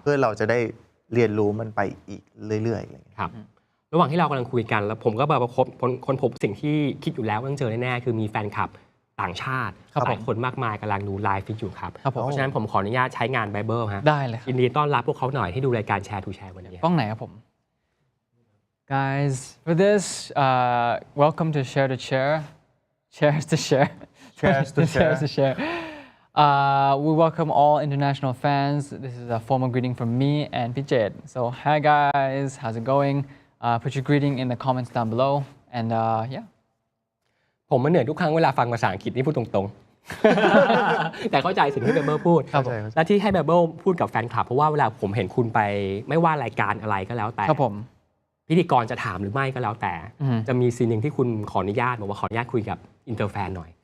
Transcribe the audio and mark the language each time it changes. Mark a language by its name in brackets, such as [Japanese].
[Thai] เพื่อเราจะได้เรียนรู้มันไปอีกเรื่อยๆอะไรอย่างเงี้ย ครับ ระหว่างที่เรากำลังคุยกันแล้วผมก็แบบว่าคนพบสิ่งที่คิดอยู่แล้วว่าต้องเจอแน่ๆคือมีแฟนคลับต่างชาติ ครับ หลายคนมากมายกำลังดูไลฟ์ฟิตอยู่ครับ ครับผม เพราะฉะนั้นผมขออนุญาตใช้งานไบเบิลฮะ ได้เลยครับ ยินดีต้อนรับพวกเขาหน่อยที่ดูรายการแชร์ทูแชร์วันนี้ กล้องไหนครับผม [English] Guys for this welcome to Share to Share Shares to Share Shares to Share. Shares to Share we welcome all international fans. This is a formal greeting from me and Pijet. So hi guys, how's it going? Put your greeting in the comments down below and yeah [Thai] ผมมันเหนื่อยทุกครั้งเวลาฟังภาษาอังกฤษนี่พูดตรงๆ แต่เข้าใจสิ่งที่ไบเบิลพูด เข้าใจ และที่ให้ไบเบิลพูดกับแฟนคลับเพราะว่าเวลาผมเห็นคุณไปไม่ว่ารายการอะไรก็แล้วแต่ ครับผม พิธีกรจะถามหรือไม่ก็แล้วแต่ อืม จะมีซีนหนึ่งที่คุณขออนุญาตบอกว่าขออนุญาตคุยกับอินเตอร์แฟนหน่อย